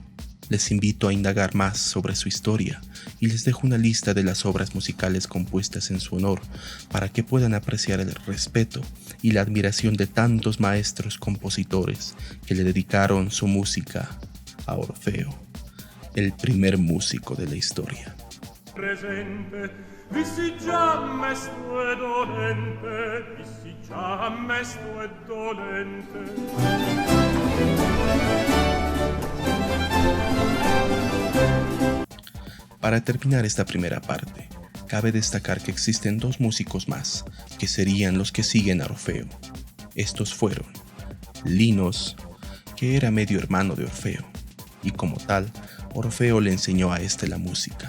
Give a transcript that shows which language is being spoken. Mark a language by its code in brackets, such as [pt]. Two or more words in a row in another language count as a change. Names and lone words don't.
[es] Les invito a indagar más sobre su historia y les dejo una lista de las obras musicales compuestas en su honor para que puedan apreciar el respeto y la admiración de tantos maestros compositores que le dedicaron su música a Orfeo, el primer músico de la historia. [it] Presente, vissi già mesto e dolente, vissi già mesto e dolente. [es] Para terminar esta primera parte, cabe destacar que existen dos músicos más, que serían los que siguen a Orfeo. Estos fueron Linos, que era medio hermano de Orfeo, y como tal, Orfeo le enseñó a este la música.